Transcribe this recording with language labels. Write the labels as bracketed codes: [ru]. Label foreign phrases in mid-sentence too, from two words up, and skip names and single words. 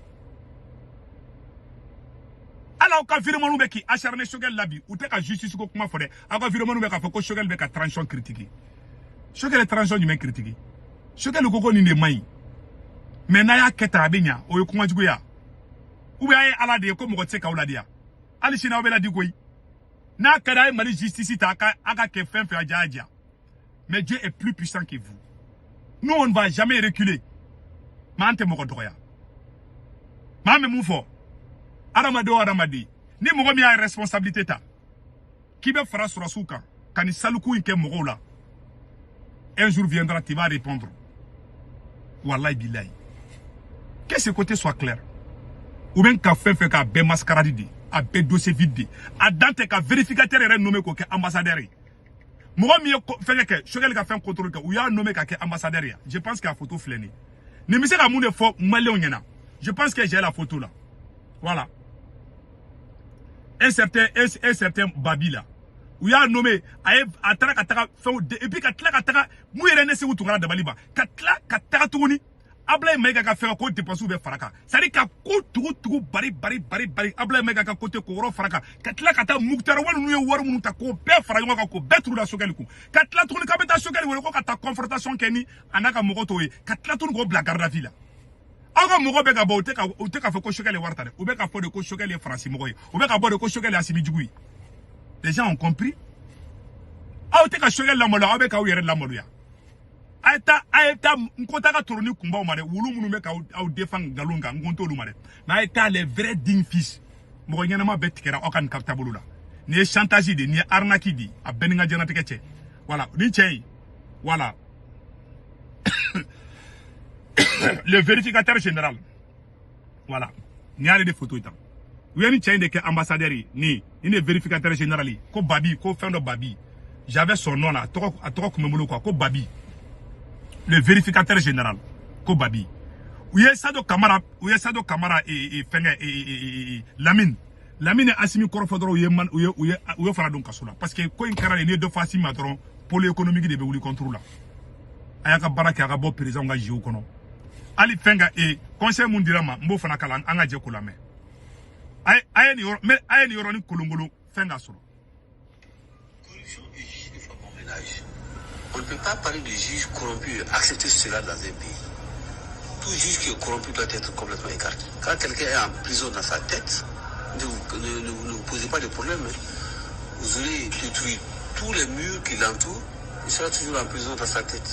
[bm] ala aw ka virements bɛ k'i acharner Choguel la bi u tɛ ka justice ko kuma fɔ dɛ aw ka virements bɛ k'a fɔ ko Choguel bɛ ka [fr] transition critiquer [bm] Choguel ye transition jumɛn critiquer Choguel ko nin de man ɲi mais n'a y'a kɛ tan a bɛ ɲa o ye kuma juguya [fr] ou bien [bm] a ye ala de ye ko mɔgɔ tɛ se k'aw ladiya hali sini aw bɛ ladi koyi n'a ka d'a ye Mali justice ta a ka kɛ fɛn fɛn a diya a diya [fr] mais Dieu est plus puissant que vous nous on ne va jamais reculer [bm] mais an tɛ mɔgɔ dɔgɔya maa min mun fɔ adamaden o adamaden ni mɔgɔ min y'a responsabilité ta k'i bɛ fara sɔrɔsiw kan ka nin saliku in kɛ mɔgɔw la [fr] un jour viendra tu vas répondre [ar] wallahi billahi [fr] que ce côté soit clair ou bien [bm] ka fɛn fɛn k'a bɛɛ mascarade de a bɛɛ [fr] dossier vide [bm] de a dan tɛ ka vérificateur yɛrɛ nommé k'o kɛ ambassadeur ye mɔgɔ min ye fɛn kɛ Choguel ka fɛn contrôle kɛ u y'a nommé ka kɛ ambassadeur ye [fr] je pense que [bm] a photo filɛ nin nin bɛ se ka mun de fɔ maliyɛnw ɲɛna [fr] je pense que j'ai la photo là voilà un certain Babi là [bm] u y'a nommé a taara ka taga fɛnw [fr] et puis [bm] ka tila ka taga mun yɛrɛ ne segu tungara dabali ba ka tila ka taga tuguni Ablaye Mayiga ka fɛn ko dépenses bɛ fara kan [fr] c'est à dire [bm] ka ko tugu bari Ablaye Mayiga ka côté ko yɔrɔ fara kan ka tila ka taa Muktar Wale ninnu ye wari minnu ta k'o bɛɛ fara ɲɔgɔn kan k'o bɛɛ turu la Choguel kun ka tila tuguni k'a bɛ taa Choguel wele ko ka taa confrontation kɛ ni a n'a ka mɔgɔ tɔw ye ka tila tuguni k'o bila [fr] garde à vue [bm] la aw ka mɔgɔ bɛ ka bɔ u tɛ k'a fɔ ko Choguel ye wari ta dɛ u bɛ ka fɔ de ko Choguel ye Faransi mɔgɔ ye u bɛ ka bɔ de ko Choguel ye Assimi Djigui ye [fr] les gens ont compris [bm] aw tɛ ka Choguel lamaloya aw bɛ k'aw yɛrɛ lamaloya a ye taa n ko taa ka tɔrɔ ni kunbaw ma dɛ wulu minnu bɛ k'aw défend nkalon kan n ko n t'olu ma dɛ mais a ye taa [fr] les vrais dignes fils [bm] mɔgɔ ɲɛnama bɛɛ tigɛra aw ka nin taabolo la nin ye chantage de nin ye arnaque de a bɛɛ ni n ka diɲɛlatigɛ cɛ voilà nin cɛ in voilà [fr] le vérificateur général voilà [bm] ni y'ale de photo ye tan u ye nin cɛ in de kɛ ambassadeur ye nin ye [fr] vérificateur général [bm] ye ko Babi ko fɛn dɔ Babi [fr] j'avais son nom là [bm] a tɔgɔ tun bɛ n bolo quoi ko Babi [fr] le vérificateur général [bm] ko Babi u ye Sado Kamara fɛngɛ Lamine ye Assimi kɔrɔfɔ dɔrɔn u ye fana don kaso la [fr] parce que [bm] ko in kɛra de n'i ye dɔ fɔ Assimi ma dɔrɔn [fr] pôle économique [bm] de bɛ wuli contre la a y'a ka baara kɛ a ka bɔ président ka jeu kɔnɔ hali fɛngɛ conseil mun dira ma n b'o fana kalan an ka jɛ ko lamɛn a ye nin yɔrɔnin kolonkolon fɛn ka sɔrɔ. [fr] On ne peut pas parler de juge corrompu et accepter cela dans un pays. Tout juge qui est corrompu doit être complètement écarté. Quand quelqu'un est en prison dans sa tête, ne vous posez pas de problème. Vous aurez détruit tous les murs qui l'entourent, il sera toujours en prison dans sa tête.